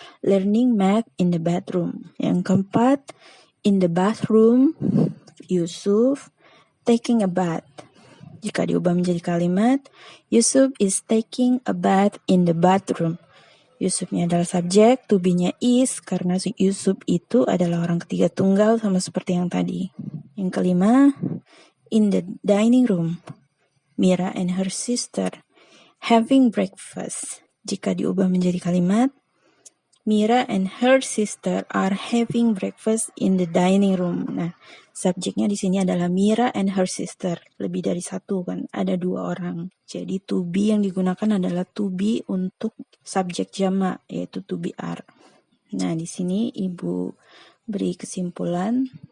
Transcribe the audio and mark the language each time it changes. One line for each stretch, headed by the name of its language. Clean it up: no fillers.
English: Learning math in the bedroom.
Indonesian: Yang keempat,
English: in the bathroom, Yusuf taking a bath.
Indonesian: Jika diubah menjadi kalimat,
English: Yusuf is taking a bath in the bathroom.
Indonesian: Yusufnya adalah subjek, to be-nya is, karena Yusuf itu adalah orang ketiga tunggal sama seperti yang tadi. Yang kelima,
English: in the dining room, Mira and her sister having breakfast.
Indonesian: Jika diubah menjadi kalimat,
English: Mira and her sister are having breakfast in the dining room.
Indonesian: Nah, subjeknya di sini adalah Mira
English: and her sister.
Indonesian: Lebih dari 1 kan, ada 2 orang. Jadi to be yang digunakan adalah to be untuk subjek jamak, yaitu to be are. Nah, di sini Ibu beri kesimpulan.